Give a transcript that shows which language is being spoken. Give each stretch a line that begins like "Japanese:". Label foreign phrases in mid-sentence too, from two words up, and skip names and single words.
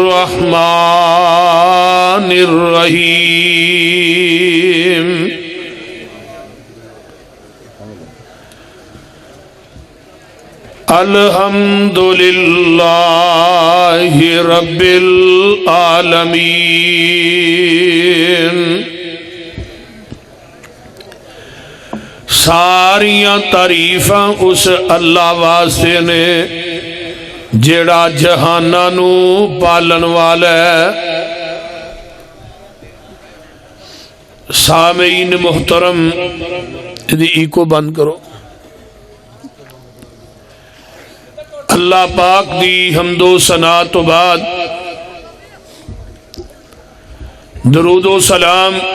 Arabic: الرحمن الرحیم الحمد للہ رب
Punjabi: العالمین ساریاں تعریفاں اس اللہ واسطے نے جیڑا جہاناں نو پالن والا ہے۔ سامعین محترم ایکو بند کرو۔ اللہ پاک دی حمد و ثنا تو بعد درود و سلام